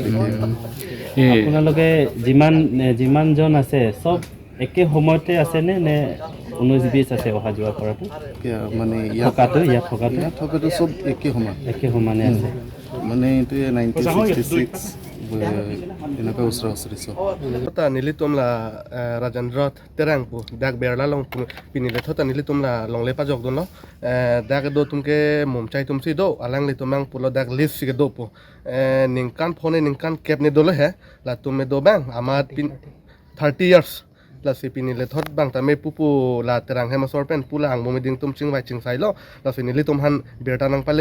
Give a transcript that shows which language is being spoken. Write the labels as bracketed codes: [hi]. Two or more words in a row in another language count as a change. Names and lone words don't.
[as] আপোনালোকে যিমানজন আছে চব একে সময়তে আছেনে নে 19-20 আছে অহা যোৱা কৰাটো মানে ইয়াত থকাটো চব একে সমানে আছে মানে এইটোৱে 1966 এনেকুৱা ওচৰা-ওচৰি চব [mjw] Thota nilitum la Rajendra terang pu dak berla long pinile thota nilitum la long lepa jog don lo dak do tumke mumchai tumsi do alang litumang pulo dak list sig do pu ningkan phone ningkan cap ne dolo he la tumme do bang amat [en] 30 years [mjw] la si pinile thot bang ta me pupu la terang hema sorpen pula ang momiding tum chingwai chingsai lo la si nilitum han berta nang pale